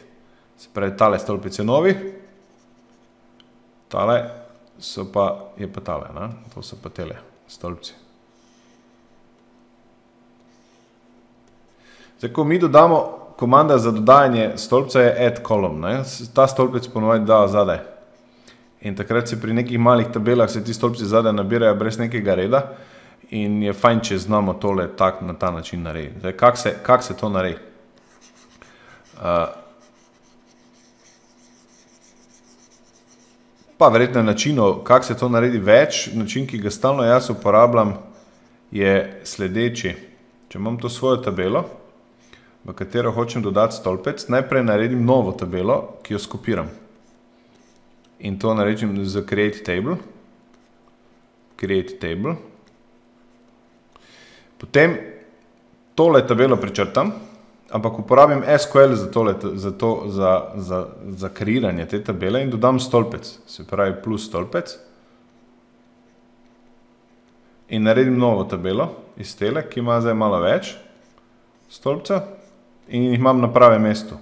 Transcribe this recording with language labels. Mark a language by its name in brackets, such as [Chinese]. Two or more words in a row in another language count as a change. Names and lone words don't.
[Slovenian] Se pravi, tale stolpec je novi, tale je pa tale, ne? To so pa tele stolpci. Zdaj, ko mi dodamo, komanda za dodajanje stolpca je [English] add column, [Slovenian] ne? Ta stolpec ponovadi da zadaj. In takrat se pri nekih malih tabelah se ti stolpci zadaj nabirajo brez nekega reda in je fajn, če znamo tole na ta način narediti. Zdaj, kak se to naredi? Pa verjetno načinov, kak se to naredi več, način, ki ga stalno jaz uporabljam, je sledeči. Če imam to svojo tabelo, v katero hočem dodati stolpec, najprej naredim novo tabelo, ki jo skopiram. In to naredim z [English] create table. Create table. [Slovenian] Potem tole tabelo prečrtam, ampak uporabim SQL za kreiranje te tabele in dodam stolpec, se pravi plus stolpec. In naredim novo tabelo iz tele, ki ima zdaj malo več stolpca in jih imam na pravem mestu.